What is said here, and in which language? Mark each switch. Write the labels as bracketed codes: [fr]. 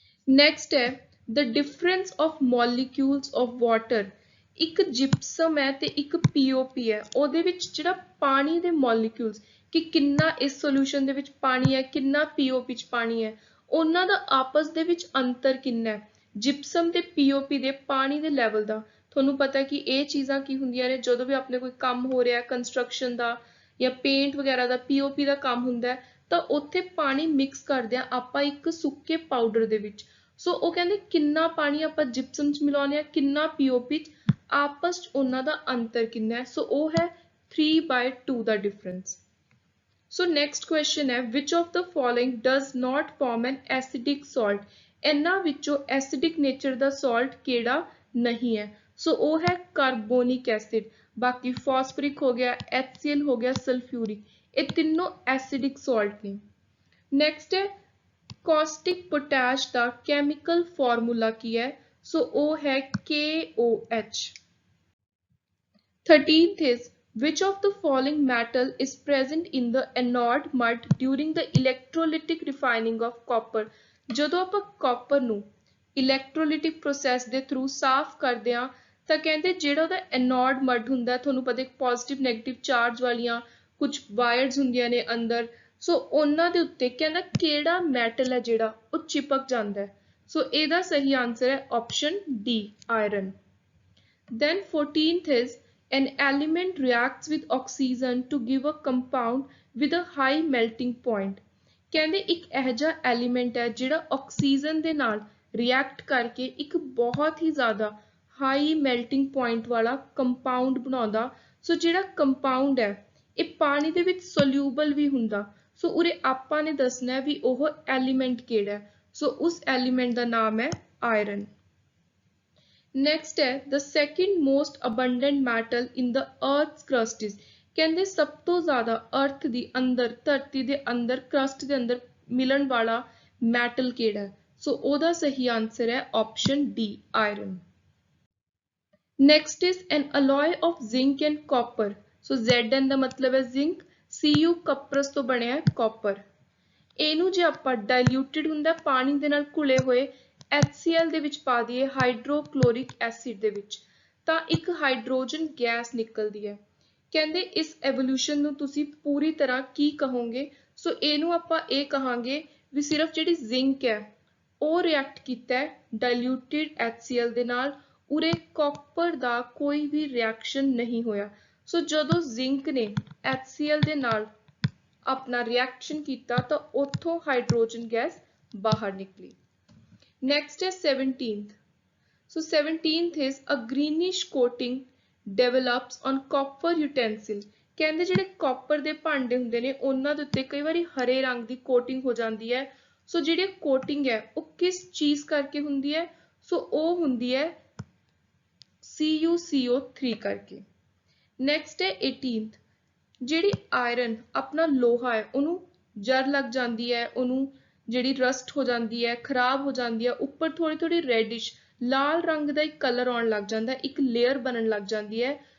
[pa] Next ਹੈ [en] the difference of molecules of water। [pa] ਇੱਕ gypsum ਹੈ ਤੇ ਇੱਕ POP ਹੈ, ਉਹਦੇ ਵਿੱਚ ਜਿਹੜਾ ਪਾਣੀ ਦੇ ਮੋਲੀਕਿਊਲਸ ਕਿ ਕਿੰਨਾ ਇਸ ਸੋਲੂਸ਼ਨ ਦੇ ਵਿੱਚ ਪਾਣੀ ਹੈ, ਕਿੰਨਾ POP ਚ ਪਾਣੀ ਹੈ, ਉਹਨਾਂ ਦਾ ਆਪਸ ਦੇ ਵਿੱਚ ਅੰਤਰ ਕਿੰਨਾ ਹੈ ਜਿਪਸਮ ਤੇ POP ਦੇ ਪਾਣੀ ਦੇ ਲੈਵਲ ਦਾ। ਤੁਹਾਨੂੰ ਪਤਾ ਕਿ ਇਹ ਚੀਜ਼ਾਂ ਕੀ ਹੁੰਦੀਆਂ ਨੇ, ਜਦੋਂ ਵੀ ਆਪਣੇ ਕੋਈ ਕੰਮ ਹੋ ਰਿਹਾ ਕੰਸਟਰਕਸ਼ਨ ਦਾ ਜਾਂ ਪੇਂਟ ਵਗੈਰਾ ਦਾ, POP ਦਾ ਕੰਮ ਹੁੰਦਾ ਤਾਂ ਉੱਥੇ ਪਾਣੀ ਮਿਕਸ ਕਰਦੇ ਆ ਆਪਾਂ ਇੱਕ ਸੁੱਕੇ ਪਾਊਡਰ ਦੇ ਵਿੱਚ। ਸੋ ਉਹ ਕਹਿੰਦੇ ਕਿੰਨਾ ਪਾਣੀ ਆਪਾਂ ਜਿਪਸਮ ਚ ਮਿਲਾਉਂਦੇ ਆ, ਕਿੰਨਾ POP ਚ, ਆਪਸ ਚ ਉਹਨਾਂ ਦਾ ਅੰਤਰ ਕਿੰਨਾ ਹੈ? ਸੋ ਉਹ ਹੈ 3/2 ਦਾ ਡਿਫਰੈਂਸ। ਸੋ ਨੈਕਸਟ ਕੁਐਸਚਨ ਹੈ [en] which of the following does not form an acidic salt? [pa] ਇਹਨਾਂ ਵਿੱਚੋਂ ਐਸਿਡਿਕ ਨੇਚਰ ਦਾ ਸਾਲਟ ਕਿਹੜਾ ਨਹੀਂ ਹੈ? ਸੋ ਉਹ ਹੈ ਕਾਰਬੋਨਿਕ ਐਸਿਡ। ਬਾਕੀ ਫਾਸਫੋਰਿਕ ਹੋ ਗਿਆ, HCl ਹੋ ਗਿਆ, ਸਲਫਿਊਰਿਕ, ਇਹ ਤਿੰਨੋਂ ਐਸਿਡਿਕ ਸਾਲਟ ਨੇ। ਨੈਕਸਟ ਹੈ ਕੌਸਟਿਕ ਪੋਟੈਸ਼ ਦਾ ਕੈਮੀਕਲ ਫਾਰਮੂਲਾ ਕੀ ਹੈ? ਸੋ ਉਹ ਹੈ KOH। [en] 13th is which of the following metal is present in the anode mud during the electrolytic refining of copper? [pa] ਜਦੋਂ ਆਪਾਂ ਕਾਪਰ ਨੂੰ ਇਲੈਕਟ੍ਰੋਲਿਟਿਕ ਪ੍ਰੋਸੈਸ ਦੇ ਥਰੂ ਸਾਫ਼ ਕਰਦੇ ਹਾਂ ਤਾਂ ਕਹਿੰਦੇ ਜਿਹੜਾ ਉਹਦਾ ਐਨੋਡ ਮਡ ਹੁੰਦਾ, ਤੁਹਾਨੂੰ ਪਤਾ ਇੱਕ ਪੋਜ਼ਿਟਿਵ ਨੈਗੇਟਿਵ ਚਾਰਜ ਵਾਲੀਆਂ ਕੁਝ ਵਾਇਰਸ ਹੁੰਦੀਆਂ ਨੇ ਅੰਦਰ, ਸੋ ਉਹਨਾਂ ਦੇ ਉੱਤੇ ਕਹਿੰਦਾ ਕਿਹੜਾ ਮੈਟਲ ਹੈ ਜਿਹੜਾ ਉਹ ਚਿਪਕ ਜਾਂਦਾ ਹੈ। ਸੋ ਇਹਦਾ ਸਹੀ ਆਨਸਰ ਹੈ option D, iron. [en] Then 14th is an element reacts with oxygen to give a compound with a high melting point। [pa] ਕਹਿੰਦੇ ਇੱਕ ਇਹੋ ਜਿਹਾ ਐਲੀਮੈਂਟ ਹੈ ਜਿਹੜਾ ਆਕਸੀਜਨ ਦੇ ਨਾਲ ਰਿਐਕਟ ਕਰਕੇ ਇੱਕ ਬਹੁਤ ਹੀ ਜ਼ਿਆਦਾ ਹਾਈ ਮੈਲਟਿੰਗ ਪੁਆਇੰਟ ਵਾਲਾ ਕੰਪਾਊਂਡ ਬਣਾਉਂਦਾ। ਸੋ ਜਿਹੜਾ ਕੰਪਾਊਂਡ ਹੈ ਇਹ ਪਾਣੀ ਦੇ ਵਿੱਚ ਸੋਲਿਊਬਲ ਵੀ ਹੁੰਦਾ। ਸੋ ਉਰੇ ਆਪਾਂ ਨੇ ਦੱਸਣਾ ਹੈ ਵੀ ਉਹ ਐਲੀਮੈਂਟ ਕਿਹੜਾ ਹੈ। ਸੋ ਉਸ ਐਲੀਮੈਂਟ ਦਾ ਨਾਮ ਹੈ ਆਇਰਨ। ਨੈਕਸਟ ਹੈ [en] the second most abundant metal in the earth's crust is। [pa] ਕਹਿੰਦੇ ਸਭ ਤੋਂ ਜ਼ਿਆਦਾ ਅਰਥ ਦੀ ਅੰਦਰ ਧਰਤੀ ਦੇ ਅੰਦਰ ਕਰਸਟ ਦੇ ਅੰਦਰ ਮਿਲਣ ਵਾਲਾ ਮੈਟਲ ਕਿਹੜਾ ਹੈ? ਸੋ ਉਹਦਾ ਸਹੀ ਆਨਸਰ ਹੈ option D iron. [en] Next is an alloy of zinc and copper. [pa] So Zn ਦਾ ਮਤਲਬ ਹੈ zinc, Cu ਕਪਰਸ ਤੋਂ ਬਣਿਆ ਹੈ copper। ਇਹਨੂੰ ਜੇ ਆਪਾਂ diluted ਹੁੰਦਾ ਪਾਣੀ ਦੇ ਨਾਲ ਘੁਲੇ ਹੋਏ HCl ਦੇ ਵਿੱਚ ਪਾ ਦਈਏ ਹਾਈਡਰੋਕਲੋਰਿਕ ਐਸਿਡ ਦੇ ਵਿੱਚ ਤਾਂ ਇੱਕ ਹਾਈਡਰੋਜਨ ਗੈਸ ਨਿਕਲਦੀ ਹੈ। ਕਹਿੰਦੇ ਇਸ ਐਵੋਲੂਸ਼ਨ ਨੂੰ ਤੁਸੀਂ ਪੂਰੀ ਤਰ੍ਹਾਂ ਕੀ ਕਹੋਗੇ? ਸੋ ਇਹਨੂੰ ਆਪਾਂ ਇਹ ਕਹਾਂਗੇ ਵੀ ਸਿਰਫ ਜਿਹੜੀ ਜ਼ਿੰਕ ਹੈ ਉਹ ਰਿਐਕਟ ਕੀਤਾ ਹੈ ਡਾਇਲੂਟਿਡ HCl ਦੇ ਨਾਲ, ਉਰੇ ਕਾਪਰ ਦਾ ਕੋਈ ਵੀ ਰਿਐਕਸ਼ਨ ਨਹੀਂ ਹੋਇਆ। ਸੋ ਜਦੋਂ ਜ਼ਿੰਕ ਨੇ HCl ਦੇ ਨਾਲ ਆਪਣਾ ਰਿਐਕਸ਼ਨ ਕੀਤਾ ਤਾਂ ਉੱਥੋਂ ਹਾਈਡਰੋਜਨ ਗੈਸ ਬਾਹਰ ਨਿਕਲੀ। ਨੈਕਸਟ ਹੈ 17th। [en] So 17th is a greenish coating develops on copper utensil। [pa] ਕਹਿੰਦੇ ਜਿਹੜੇ ਕਾਪਰ ਦੇ ਭਾਂਡੇ ਹੁੰਦੇ ਨੇ ਉਹਨਾਂ ਦੇ ਉੱਤੇ ਕਈ ਵਾਰੀ ਹਰੇ ਰੰਗ ਦੀ ਕੋਟਿੰਗ ਹੋ ਜਾਂਦੀ ਹੈ। ਸੋ ਜਿਹੜੀ ਕੋਟਿੰਗ ਹੈ ਉਹ ਕਿਸ ਚੀਜ਼ ਕਰਕੇ ਹੁੰਦੀ ਹੈ? ਸੋ ਉਹ ਹੁੰਦੀ ਹੈ CuCO3 ਕਰਕੇ। ਨੈਕਸਟ ਹੈ 18th। ਜਿਹੜੀ ਆਇਰਨ ਆਪਣਾ ਲੋਹਾ ਹੈ ਉਹਨੂੰ ਜਰ ਲੱਗ ਜਾਂਦੀ ਹੈ, ਉਹਨੂੰ ਜਿਹੜੀ ਰਸਟ ਹੋ ਜਾਂਦੀ ਹੈ, ਖਰਾਬ ਹੋ ਜਾਂਦੀ ਹੈ, ਉੱਪਰ ਥੋੜੀ ਥੋੜੀ ਰੈਡਿਸ਼ ਲਾਲ ਰੰਗ ਦਾ ਇੱਕ ਕਲਰ ਆਉਣ ਲੱਗ ਜਾਂਦਾ, ਇੱਕ ਲੇਅਰ ਬਣਨ ਲੱਗ ਜਾਂਦੀ ਹੈ।